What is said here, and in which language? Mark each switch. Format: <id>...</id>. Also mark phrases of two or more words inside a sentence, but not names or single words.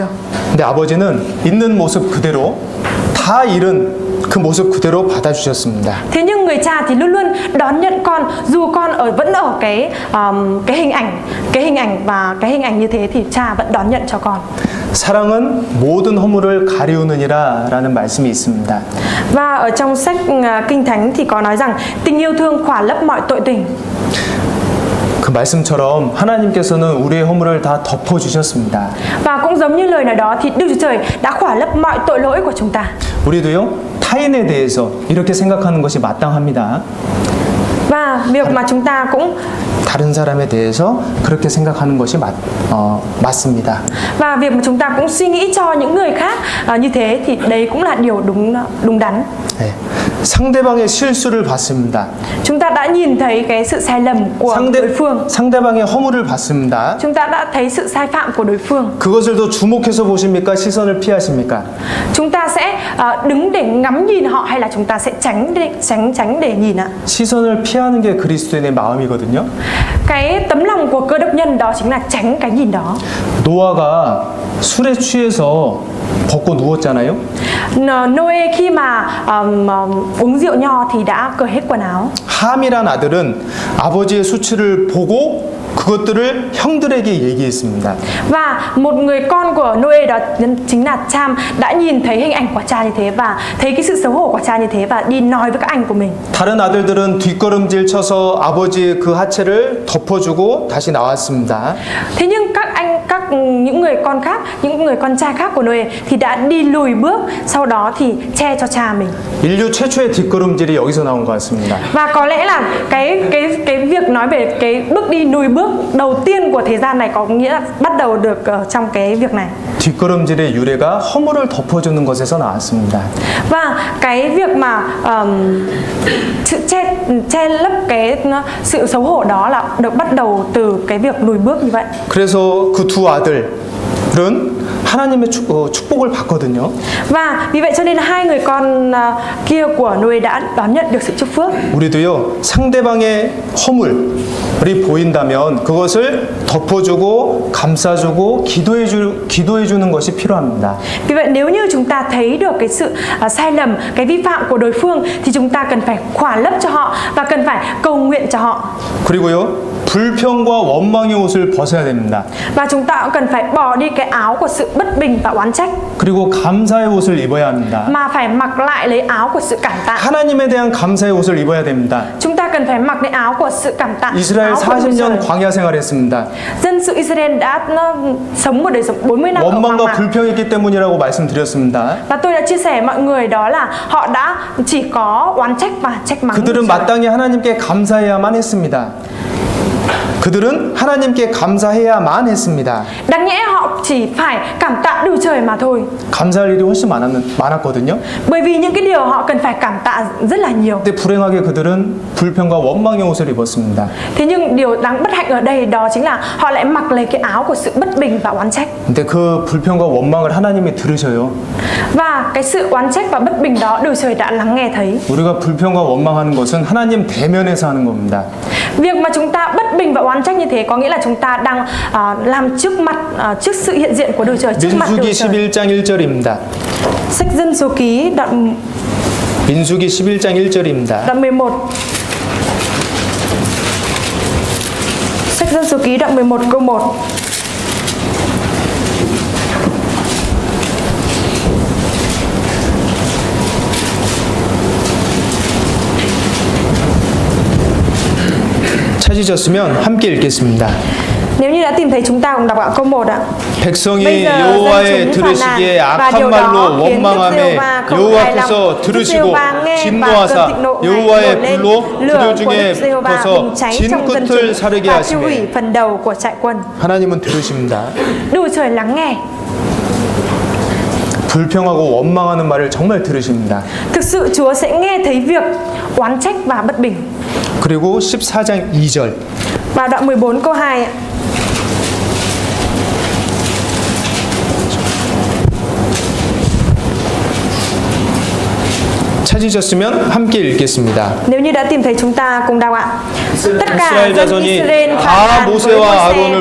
<ko>근데 아버지는 있는 모습 그대로 다 잃은 그 모습 그대로 받아주셨습니다.</ko> <vi>Thế nhưng người cha thì luôn luôn đón nhận con, dù con vẫn ở cái hình ảnh và cái hình ảnh như thế thì cha vẫn đón nhận cho con.</vi> <ko>사랑은 모든 허물을 가리우느니라라는 말씀이 있습니다.</ko> <vi>Và ở trong sách Kinh Thánh thì có nói rằng tình yêu thương khỏa lấp mọi tội tình.</vi> <ko>그 말씀처럼 하나님께서는 우리의 허물을 다 덮어주셨습니다.</ko> <vi>Và cũng giống như lời nói đó thì Đức Chúa Trời đã khỏa lấp mọi tội lỗi của chúng ta.</vi> <ko>우리도요, 타인에 대해서 이렇게 생각하는 것이 마땅합니다.</ko> <vi>Và việc mà chúng ta cũng</vi> <ko>다른 사람에 대해서 그렇게 생각하는 것이 맞습니다.</ko> <vi>Và việc mà chúng ta cũng suy nghĩ cho những người khác như thế thì đấy cũng là điều đúng đắn.</vi> <ko>네. 상대방의 실수를 봤습니다.</ko> <vi>Chúng ta đã nhìn thấy cái sự sai lầm của đối phương.</vi> <ko>상대방의 허물을 봤습니다.</ko> <vi>Chúng ta đã thấy sự sai phạm của đối phương.</vi> <ko>그것을 더 주목해서 보십니까? 시선을 피하십니까?</ko> <vi>Chúng ta sẽ đứng để ngắm nhìn họ hay là chúng ta sẽ tránh để nhìn ạ?</vi> <ko>시선을 피하는 게 그리스도인의 마음이거든요.</ko> <vi>Cái tấm lòng của Cơ Đốc nhân đó chính là tránh cái nhìn đó.</vi> <ko>노아가 술에 취해서 벗고 누웠잖아요.</ko> <vi>Noe khi mà uống rượu nho thì đã cởi hết quần áo.</vi> <ko>함이란 아들은 아버지의 수치를 보고 그것들을 형들에게 얘기했습니다.</ko> <vi>Và một người con của Noe đó chính là Cham đã nhìn thấy hình ảnh của cha như thế và thấy cái sự xấu hổ của cha như thế và đi nói với các anh của mình.</vi> <ko>다른 아들들은 뒷걸음질 쳐서 아버지의 그 하체를 덮어주고 다시 나왔습니다.</ko> <vi>Thế nhưng những người con khác, những người con trai khác của Noe thì đã đi lùi bước, sau đó thì che cho cha mình.</vi> <ko>인류 최초의 뒷걸음질이 여기서 나온 것 같습니다.</ko> <vi>Và có lẽ là cái việc nói về cái bước đi lùi bước đầu tiên của thế gian này có nghĩa là bắt đầu được trong cái việc này.</vi> <ko>뒷걸음질의 유래가 허물을 덮어주는 것에서 나왔습니다.</ko> <vi>Và cái việc mà che lấp cái sự xấu hổ đó là được bắt đầu từ cái việc lùi bước như vậy.</vi> <ko>그래서 그 두 아들은 하나님의 축복을 받거든요.</ko> <vi>Và vì vậy cho nên là hai người con kia của Noe đã đón nhận được sự chúc phước.</vi> <ko>우리도요, 상대방의 허물이 보인다면 그것을 덮어주고 감싸주고 기도해 주는 것이 필요합니다.</ko> <vi>Vì vậy nếu như chúng ta thấy được cái sự sai lầm, cái vi phạm của đối phương thì chúng ta cần phải khỏa lấp cho họ và cần phải cầu nguyện cho họ.</vi> <ko>그리고요, 불평과 원망의 옷을 벗어야 됩니다.</ko> <vi>Và chúng ta cũng cần phải bỏ đi cái áo của sự bất bình và oán trách,</vi> <ko>그리고 감사의 옷을 입어야 합니다.</ko> <vi>mà phải mặc lại lấy áo của sự cảm tạ.</vi> <ko>하나님에 대한 감사의 옷을 입어야 됩니다.</ko> <vi>Chúng ta cần phải mặc lấy áo của sự cảm tạ.</vi> <ko>이스라엘</ko> <vi>áo của Đức</vi> <ko>40년</ko> <vi>Trời.</vi> <ko>광야 생활했습니다.</ko> <vi>Dân sự Israel đã sống một đời sống 40 năm ở hoang</vi> <ko>원망과</ko> <vi>mạc.</vi> <ko>불평했기 때문이라고 말씀드렸습니다.</ko> <vi>Và tôi đã chia sẻ mọi người đó là họ đã chỉ có oán trách và trách mắng.</vi> <ko>그들은</ko> <vi>Đức Trời.</vi> <ko>마땅히 하나님께 감사해야만 했습니다. 그들은 하나님께 감사해야만 했습니다.</ko> <vi>Đáng nhẽ họ chỉ phải cảm tạ Đức Trời mà thôi.</vi> <ko>감사할 일이 훨씬 많았거든요.</ko> <vi>Bởi vì những cái điều họ cần phải cảm tạ rất là nhiều.</vi> <ko>근데 불행하게 그들은 불평과 원망의 옷을 입었습니다.</ko> <vi>Thế nhưng điều đáng bất hạnh ở đây đó chính là họ lại mặc lấy cái áo của sự bất bình và oán trách.</vi> <ko>근데 그 불평과 원망을 하나님이 들으셔요.</ko> <vi>Và cái sự oán trách và bất bình đó Đức Trời đã lắng nghe thấy.</vi> <ko>우리가 불평과 원망하는 것은 하나님 대면에서 하는 겁니다.</ko> <vi>Việc mà chúng ta bất bình và oán trách như thế có nghĩa là chúng ta đang làm trước mặt trước sự hiện diện của Đức Trời, trước mặt Đức</vi> <ko>민수기</ko> <vi>Trời.</vi> <ko>11장 1절입니다.</ko> <vi>Sách Dân Số Ký đoạn</vi> <ko>민수기 11장 1절입니다.</ko> <vi>đoạn 11. Sách Dân Số Ký đoạn 11 câu 1.</vi> <ko>찾으셨으면 함께 읽겠습니다.</ko> <vi>Nếu như đã tìm thấy chúng ta cùng đọc ạ câu 1 ạ.</vi> <ko>백성이</ko> <vi>Bây giờ</vi> <ko>여호와의</ko> <vi>dân chúng phàn</vi> <ko>들으시기에</ko> <vi>nàn và</vi> <ko>악한</ko> <vi>điều</vi> <ko>말로</ko> <vi>đó khiến Đức</vi> <ko>원망하며</ko> <vi>Giê-hô-va không hài lòng.</vi> <ko>여호와께서</ko> <vi>Đức</vi> <ko>들으시고</ko> <vi>Giê-hô-va nghe và</vi> <ko>진노하사</ko> <vi>cơn thịnh nộ Ngài</vi> <ko>여호와의</ko> <vi>nổi lên.</vi> <ko>불로</ko> <vi>Lửa</vi> <ko>그들</ko> <vi>của</vi> <ko>중에</ko> <vi>Đức Giê-hô-va</vi> <ko>퍼서</ko> <vi>bùng cháy trong dân</vi> <ko>진끝을 사르게</ko> <vi>chúng và tiêu hủy</vi> <ko>하시매</ko> <vi>phần đầu của trại quân.</vi> <ko>하나님은 들으십니다.</ko> <vi>Đức Trời lắng nghe.</vi> <ko>불평하고 원망하는 말을 정말 들으십니다.</ko> <vi>Thực sự Chúa sẽ nghe thấy việc oán trách và bất bình.</vi> <ko>그리고 14장 2절</ko> <vi>Và đoạn 14 câu 2 ạ.</vi> <ko>찾으셨으면 함께 읽겠습니다.</ko> <vi>Nếu như đã tìm thấy chúng ta cùng đọc ạ. Tất cả</vi> <ko>이스라엘</ko> <vi>dân</vi> <ko>자손이</ko> <vi>Israel</vi> <ko>다</ko> <vi>phàn nàn với</vi> <ko>모세와</ko> <vi>Môi-se</vi> <ko>아론을</ko>